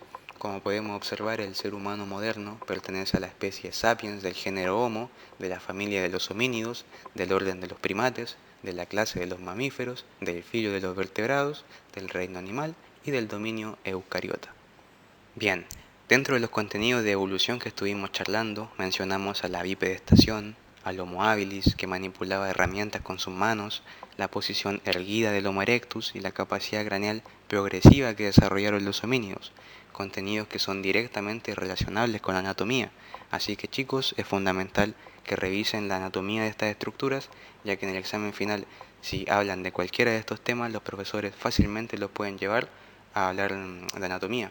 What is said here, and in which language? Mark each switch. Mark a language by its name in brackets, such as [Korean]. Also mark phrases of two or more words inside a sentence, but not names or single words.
[Spanish] Como podemos observar, el ser humano moderno pertenece a la especie Sapiens del género Homo, de la familia de los homínidos, del orden de los primates, de la clase de los mamíferos, del filo de los vertebrados, del reino animal y del dominio eucariota. Bien, dentro de los contenidos de evolución que estuvimos charlando, mencionamos a la bipedestación, al Homo habilis, que manipulaba herramientas con sus manos, la posición erguida del Homo erectus y la capacidad craneal progresiva que desarrollaron los homínidos, contenidos que son directamente relacionables con la anatomía. Así que chicos, es fundamental que revisen la anatomía de estas estructuras, ya que en el examen final, si hablan de cualquiera de estos temas, los profesores fácilmente los pueden llevar a hablar de anatomía.